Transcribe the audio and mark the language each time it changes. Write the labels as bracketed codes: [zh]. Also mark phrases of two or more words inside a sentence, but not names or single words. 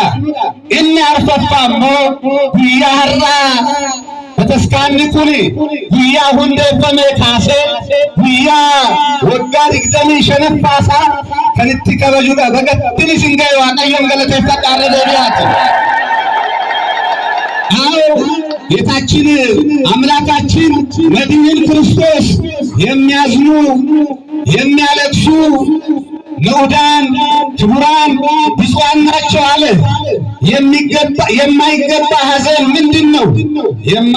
[om] Inni arfaffaa immoo guyyaa har'aa bataskaanni kun guyyaa hundeeffame kaasee guyyaa waggaa 25ffaasaa kan itti kabajnudha. Bagattiin isin ga'e Waaqayyoon galateeffadhaa irra deebi'aati. [am] ጌታችን አምላካችን መድኃኒታችን ክርስቶስ የሚያዝኑ የሚያለቅሱ ንዑዳን ክቡራን ብፁዓን ናቸው አለ። የማይገባ ሐዘን ምንድነው?